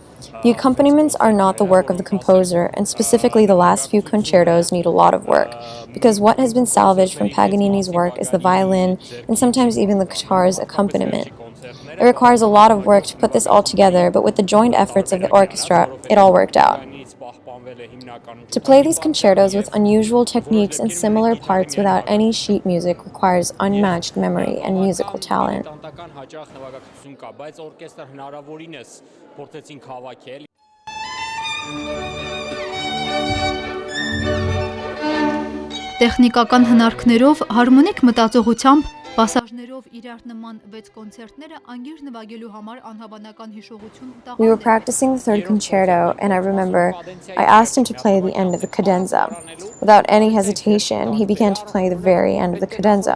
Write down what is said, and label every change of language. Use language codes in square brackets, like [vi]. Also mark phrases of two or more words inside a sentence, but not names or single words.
[en] The accompaniments are not the work of the composer, and specifically the last few concertos need a lot of work, because what has been salvaged from Paganini's work is the violin and sometimes even the guitar's accompaniment. It requires a lot of work to put this all together, but with the joint efforts of the orchestra, it all worked out. To play these concertos with unusual techniques and similar parts without any sheet music requires unmatched memory and musical talent. [hy] Տեխնիկական հնարքներով, հարմոնիկ մտածողությամբ, պասաժներով իրար նման 6 կոնցերտները անգիր նվագելու համար անհավանական հիշողություն տաղ։ [en] We were practicing the third concerto, and I remember I asked him to play the end of the cadenza. Without any hesitation, he began to play the very end of the cadenza.